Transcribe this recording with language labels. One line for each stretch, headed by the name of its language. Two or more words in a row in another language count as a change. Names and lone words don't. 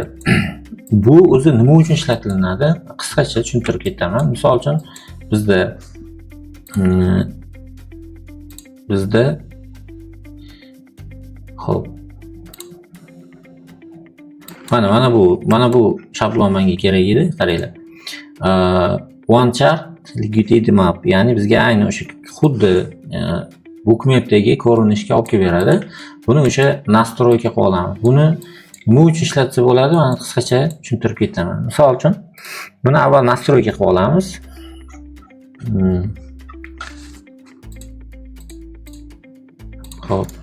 Uzbek: Bu o'zi nima uchun ishlatilinadi? Qisqacha tushuntirib ketaman. Misol uchun bizda xo'p. Mana bu shablon menga kerak edi. Qaranglar.
English: One chart liquidity map,
Uzbek: ya'ni bizga ayni o'sha xuddi bookmapdagi ko'rinishga olib kelib beradi. Buni o'sha nastroyka qilib olamiz. Buni nima uchun ishlatsa bo'ladi? Mana qisqacha tushuntirib ketaman. Misol uchun buni avval nastroyka qilib olamiz. Xo'p.